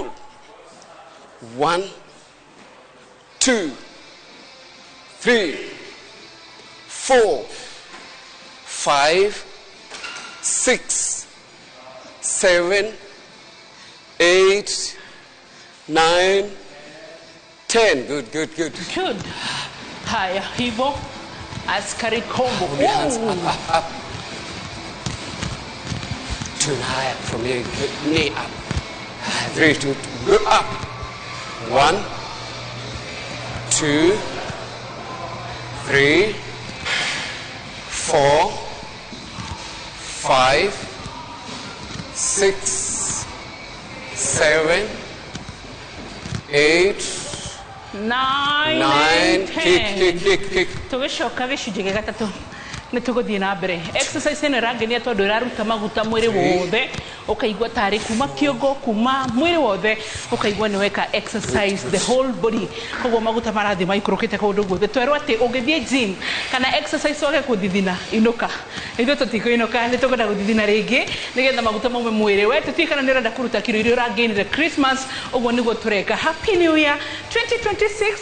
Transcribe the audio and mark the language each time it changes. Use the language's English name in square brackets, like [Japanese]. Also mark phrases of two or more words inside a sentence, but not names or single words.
[English] 1, 2, 3, 4, 5, 6, 7, 8, 9, 10. Good, good, good. Good. [Swahili] Haya, hivyo askari combo. [English] Hold your hands up, up, up. Turn higher from here. Knee up. 3, 2, go up. 1, 2, 3, 4, 5, 6, 7, 8, 9, 10. Kick. [Kikuyu] Tugicoka gicunjĩ gĩa gatatũ nĩ tũgũthiĩ na mbere. Exercise ĩno ĩrangenia tondũ ĩraruta maguta mwĩrĩ wothe, ũkaigua tarĩ kuma kĩongo, kuma mwĩrĩ wothe, ũkaigua nĩ weka [English] exercise the whole body. [Kikuyu] Koguo maguta marathiĩ maikũrũkĩte kũndũ guothe. Twerwo atĩ ũngĩthiĩ gym kana exercise wage gũthithina, inũka. Ithuĩ tũtikũinũka, nĩ tũkwenda gũthithina rĩngĩ nĩgetha maguta maume mwĩrĩ. We tũtiĩ kana nĩ ũrenda kũruta kiro iria ũrangainire Christmas, ũguo nĩguo tũreka. [English] Happy New Year 2026.